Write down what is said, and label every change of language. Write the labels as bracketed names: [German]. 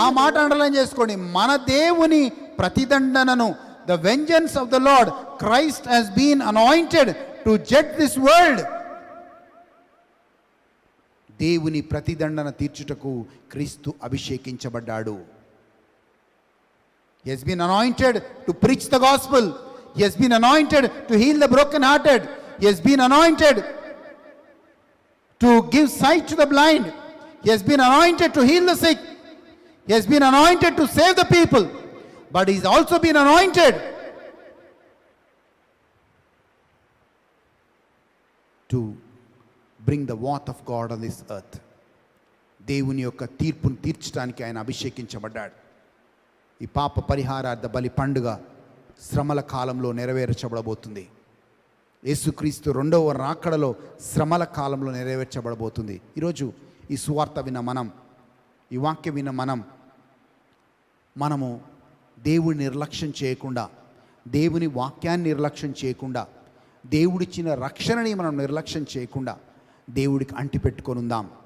[Telugu] ఆ మాట అండర్లైన్ చేసుకోండి. మన దేవుని ప్రతిదండనను, [English] The vengeance of the Lord Christ has been anointed to judge this world. [Telugu] దేవుని ప్రతిదండన తీర్చుటకు క్రీస్తు అభిషేకించబడ్డాడు. [English] He has been anointed to preach the gospel. He has been anointed to heal the broken hearted. He has been anointed to give sight to the blind. He has been anointed to heal the sick. He has been anointed to save the people. But he's also been anointed to bring the wrath of God on this earth. [Telugu] దేవుని యొక్క తీర్పును తీర్చడానికి ఆయన అభిషేకించబడ్డాడు. ఈ పాప పరిహారార్థ బలి పండుగ శ్రమల కాలంలో నెరవేర్చబడబోతుంది. యేసుక్రీస్తు 2వ రాకడలో శ్రమల కాలంలో నెరవేర్చబడబోతుంది. ఈరోజు ఈ సువార్త విన్న మనం, ఈ వాక్యం విన్న మనము దేవుని నిర్లక్ష్యం చేయకుండా, దేవుని వాక్యాన్ని నిర్లక్ష్యం చేయకుండా, దేవుడిచ్చిన రక్షణని మనం నిర్లక్ష్యం చేయకుండా దేవుడికి అంటిపెట్టుకొని ఉందాం.